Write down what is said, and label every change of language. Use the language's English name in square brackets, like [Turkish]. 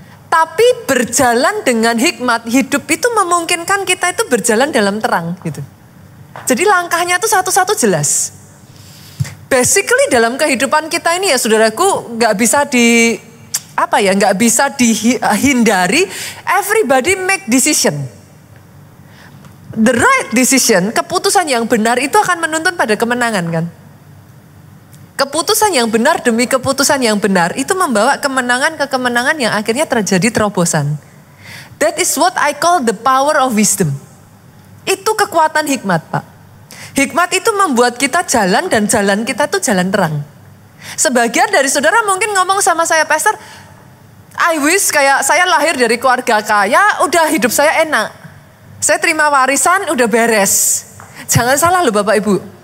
[Indonesian] Tapi berjalan dengan hikmat, hidup itu memungkinkan kita itu berjalan dalam terang gitu. Jadi langkahnya tuh satu-satu jelas. Basically dalam kehidupan kita ini ya saudaraku nggak bisa nggak bisa dihindari. [English] Everybody make decision. The right decision, [Indonesian] keputusan yang benar itu akan menuntun pada kemenangan kan. Keputusan yang benar demi keputusan yang benar itu membawa kemenangan ke kemenangan yang akhirnya terjadi terobosan. [English] That is what I call the power of wisdom. [Indonesian] Itu kekuatan hikmat, Pak. Hikmat itu membuat kita jalan dan jalan kita tuh jalan terang. Sebagian dari saudara mungkin ngomong sama saya, Pastor, [English] I wish [Indonesian] kayak saya lahir dari keluarga kaya, udah hidup saya enak. Saya terima warisan, udah beres. Jangan salah loh Bapak Ibu.